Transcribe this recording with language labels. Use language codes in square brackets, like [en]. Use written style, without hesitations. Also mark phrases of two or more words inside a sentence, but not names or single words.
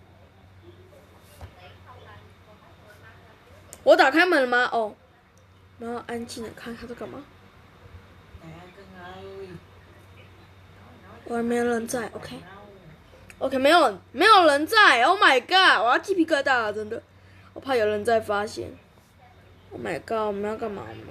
[zh] 我打开门了吗？哦。然后安静的看他在干嘛。我没有人在 ，OK。OK， 没有人在 ， [en] Oh my god， [zh] 我要鸡皮疙瘩了，真的，我怕有人在发现。 [en] Oh my god， [zh] 我们要干嘛？